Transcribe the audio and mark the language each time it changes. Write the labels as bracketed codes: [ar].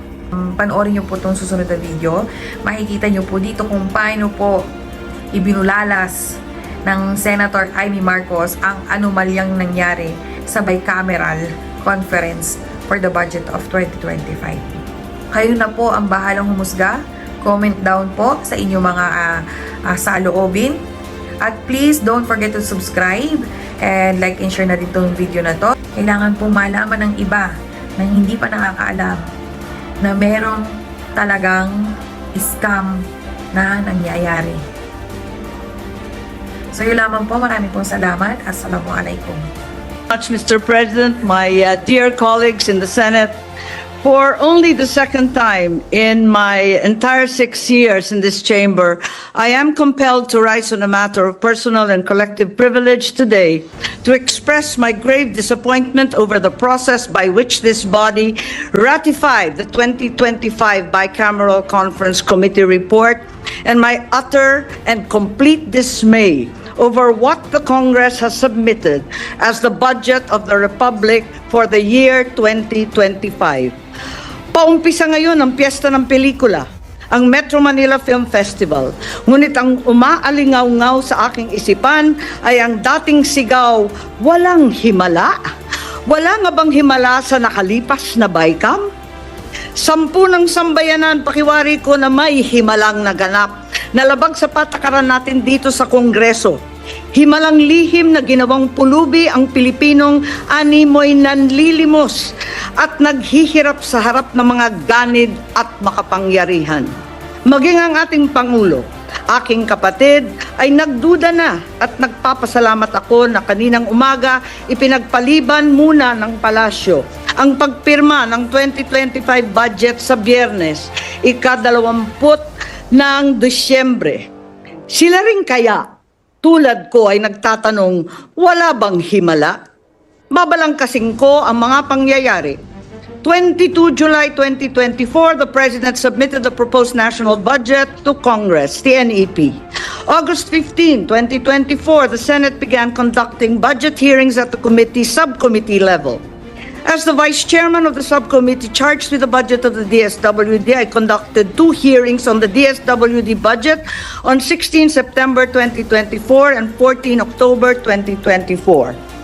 [tl] Panoorin nyo po itong susunod na video. Makikita nyo po dito kung paano po ibinulalas ng Senator Amy Marcos ang anomalyang nangyari sa bicameral conference [en] for the budget of 2025. [tl] Kayo na po ang bahalang humusga. [en] Comment down [tl] po sa inyong mga saloobin. [en] At please don't forget to subscribe and like and share [tl] na din itong video na to. Kailangan po malaman ng iba na hindi pa nakakaalam na merong talagang scam na nangyayari. So yun lamang po. Maraming pong salamat. Assalamualaikum. [en] Much, Mr. President, my dear colleagues in the Senate, for only the second time in my entire 6 years in this chamber, I am compelled to rise on a matter of personal and collective privilege today to express my grave disappointment over the process by which this body ratified the 2025 Bicameral Conference Committee report and my utter and complete dismay over what the Congress has submitted as the budget of the Republic for the year 2025. [tl] Paumpisa ngayon ang piyesta ng pelikula, ang Metro Manila Film Festival. Ngunit ang umaalingaw-ngaw sa aking isipan ay ang dating sigaw, walang himala? Wala nga bang himala sa nakalipas na BICAM? 10 ng sambayanan, pakiwari ko na may himalang naganap na labag sa patakaran natin dito sa Kongreso. Himalang lihim na ginawang pulubi ang Pilipinong animoy nanlilimos at naghihirap sa harap ng mga ganid at makapangyarihan. Maging ang ating Pangulo, aking kapatid, ay nagduda na at nagpapasalamat ako na kaninang umaga ipinagpaliban muna ng palasyo ang pagpirma ng 2025 budget sa Biyernes, ika-20 ng Disyembre. Sila rin kaya, tulad ko ay nagtatanong, wala bang himala? Babalangkasing ko ang mga pangyayari. [en] 22 July 2024, the President submitted the proposed national budget to Congress, the NEP. August 15, 2024, the Senate began conducting budget hearings at the subcommittee level. As the Vice Chairman of the subcommittee charged with the budget of the DSWD, I conducted 2 hearings on the DSWD budget on 16 September 2024 and 14 October 2024.